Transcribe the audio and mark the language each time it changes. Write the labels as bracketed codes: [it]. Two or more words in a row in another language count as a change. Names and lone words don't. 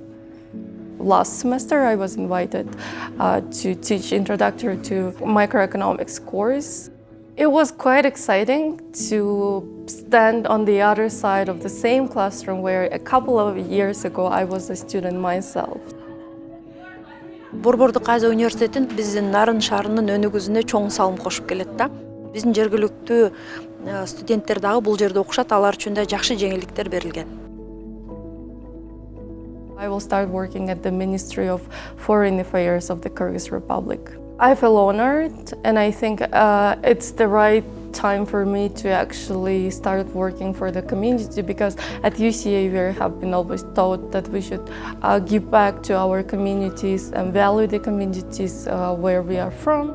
[ky] Last semester, I was invited to teach Introductory to Microeconomics course. It was quite exciting to stand on the other side of the same classroom where a couple of years ago I was a student myself. Борбордук Азия университетин биздин Нарын шаарынын өнүгүүсүнө чоң салым кошуп келет да. Биздин жергиликтүү студенттер дагы бул жерде окушат, алар үчүн да жакшы жеңилдиктер берилген. [en] I will start working at the Ministry of Foreign Affairs of the Kyrgyz Republic. I feel honored, and I think it's the right time for me to actually start working for the community, because at UCA we have been always taught that we should give back to our communities and value the communities where we are from.